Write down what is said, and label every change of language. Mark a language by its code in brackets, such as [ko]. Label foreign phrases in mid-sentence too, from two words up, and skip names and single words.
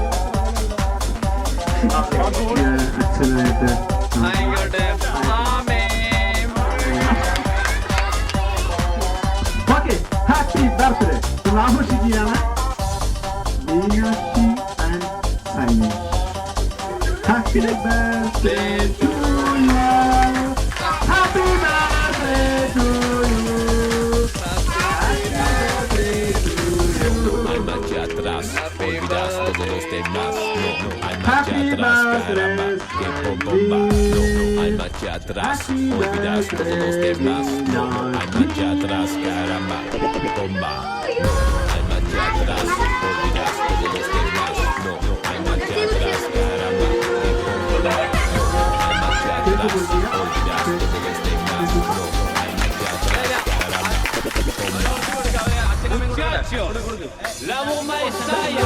[ml] അച്ഛനായിട്ട് [en] okay happy birthday [ml] നമ്മൾ ആഘോഷിക്കുകയാണ്. മീനാക്ഷി ആൻഡ് സണ്ണി. [en] happy birthday to you. happy birthday to you. [es] Aquí atrás, olvidas todos los demás. No, hay marcha atrás, caramba, que bomba. No, hay marcha atrás, olvidas todos los demás. No, hay marcha atrás, caramba, bomba. No, hay marcha atrás, olvidas todos los demás. No, hay marcha atrás, caramba, que bomba. No, hay marcha atrás, olvidas todos los demás. No, hay marcha atrás, caramba, bomba. Muchachos, la bomba estalla.